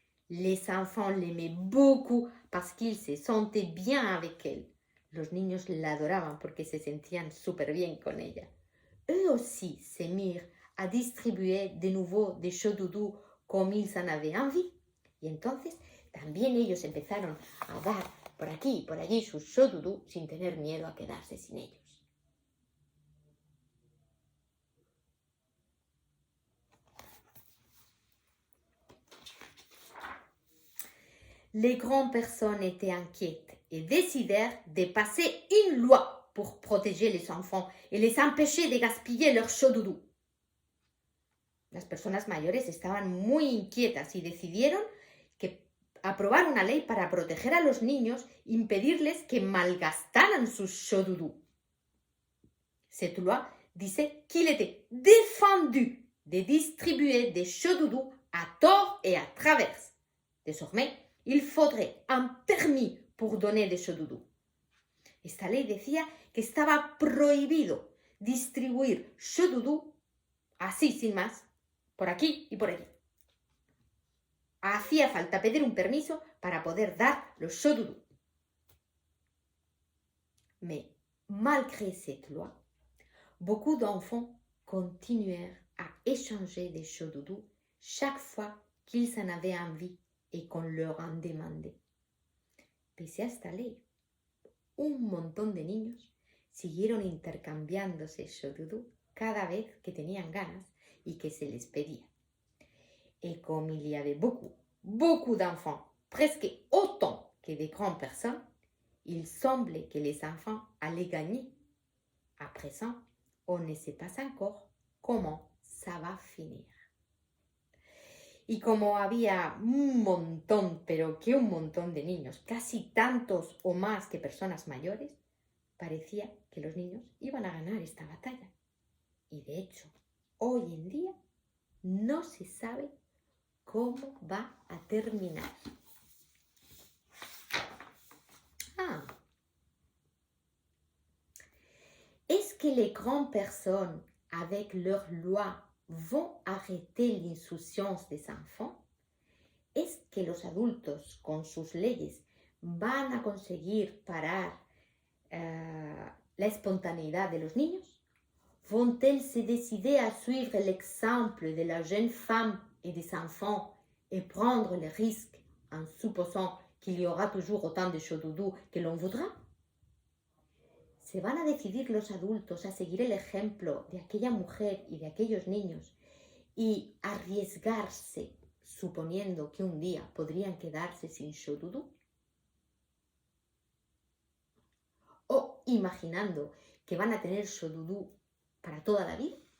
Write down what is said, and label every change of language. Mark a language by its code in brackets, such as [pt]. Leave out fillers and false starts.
[fr] Les enfants l'aimaient beaucoup parce qu'ils se sentaient bien avec elle. [es] Los niños la adoraban porque se sentían súper bien con ella. [fr] Eux aussi se mirent à distribuer de nouveau des chaud doudou comme ils en avaient envie. [es] Y entonces también ellos empezaron a dar por aquí y por allí sus chaud doudou sin tener miedo a quedarse sin ellos. [fr] Les grandes personnes étaient inquiètes et décidèrent de passer une loi pour protéger les enfants et les empêcher de gaspiller leur chaud doudou. [es] Las personas mayores estaban muy inquietas y decidieron que aprobar una ley para proteger a los niños e impedirles que malgastaran sus chaud doudou. [fr] Cette loi disait qu'il était défendu de distribuer des chaud doudou à tort et à travers. Désormais, il faudrait un permis pour donner des chaud doudou. [es] Esta ley decía que estaba prohibido distribuir chaud doudou así sin más, por aquí y por allí. Hacía falta pedir un permiso para poder dar los chaud doudou. [fr] Mais malgré cette loi, beaucoup d'enfants continuèrent à échanger des chaud doudou chaque fois qu'ils en avaient envie et qu'on leur en demandait. [es] Pese a esta ley, un montón de niños siguieron intercambiándose chaud doudou cada vez que tenían ganas y que se les pedía. [fr] Et comme il y avait beaucoup d'enfants, presque autant que de grandes personnes, il semblait que les enfants allaient gagner. À présent, on ne sait pas encore comment ça va finir. [es] Y como había un montón, pero que un montón de niños, casi tantos o más que personas mayores, parecía que los niños iban a ganar esta batalla. Y de hecho, hoy en día no se sabe cómo va a terminar. [fr] Est-ce que les grandes personnes, avec leurs lois, vont arrêter l'insouciance des enfants? [es] ¿Es que los adultos con sus leyes van a conseguir parar la espontaneidad de los niños? [fr] Vont-elles se décider à suivre l'exemple de la jeune femme et des enfants et prendre le risque en supposant qu'il y aura toujours autant de chodoudou que l'on voudra? [es] Se van a decidir los adultos a seguir el ejemplo de aquella mujer y de aquellos niños y arriesgarse suponiendo que un día podrían quedarse sin chodoudou? ¿O imaginando que van a tener chodoudou para toda la vida?